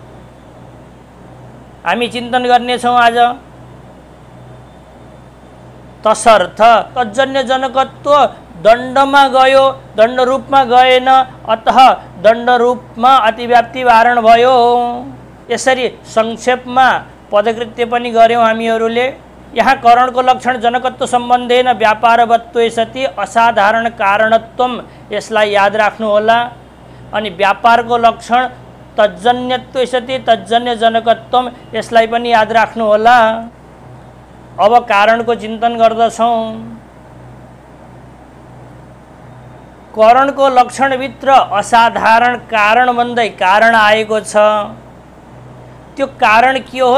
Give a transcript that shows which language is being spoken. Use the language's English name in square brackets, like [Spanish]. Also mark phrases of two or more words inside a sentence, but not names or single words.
[Nepali] हामी चिन्तन गर्नेछौँ आज। तसर्थ तज्जन्य जनकत्व दण्डमा गयो, दण्ड रूपमा गएन, अतः दण्ड रूपमा अतिव्याप्ति वारण भयो। यसरी संक्षेपमा पदकृत्य पनि गर्यौँ हामीहरूले। यहाँ करणको लक्षण [Sanskrit] जनकत्व सम्बन्धेन व्यापारवत्व सति असाधारण कारणत्वम, [Nepali] यसलाई याद राख्नु होला। अनि व्यापारको लक्षण [Sanskrit] तज्जन्यत्व सति तज्जन्य जनकत्वम, [Nepali] यसलाई पनि याद राख्नु होला। अब कारणको चिन्तन गर्दछौँ। करणको लक्षणभित्र असाधारण कारण भन्दै कारण आएको छ। त्यो कारण के हो?